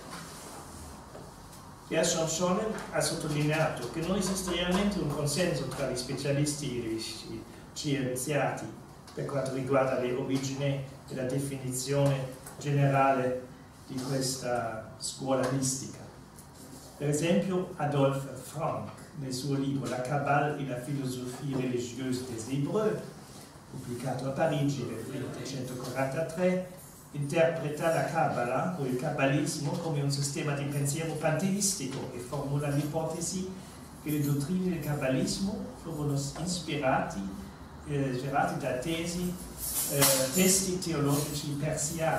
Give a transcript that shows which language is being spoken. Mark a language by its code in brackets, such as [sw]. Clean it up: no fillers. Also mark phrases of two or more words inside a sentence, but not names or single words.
[it] Gershom Scholem ha sottolineato che non esiste realmente un consenso tra gli specialisti e gli scienziati per quanto riguarda le origini e la definizione generale di questa scuola mistica. Per esempio, Adolphe Frank, nel suo libro La Kabbale et la philosophie religieuse des Hébreux, pubblicato a Parigi nel 1843, interpreta la Kabbalah o il kabbalismo come un sistema di pensiero panteistico e formula l'ipotesi che le dottrine del kabbalismo furono ispirati da testi teologici persiani.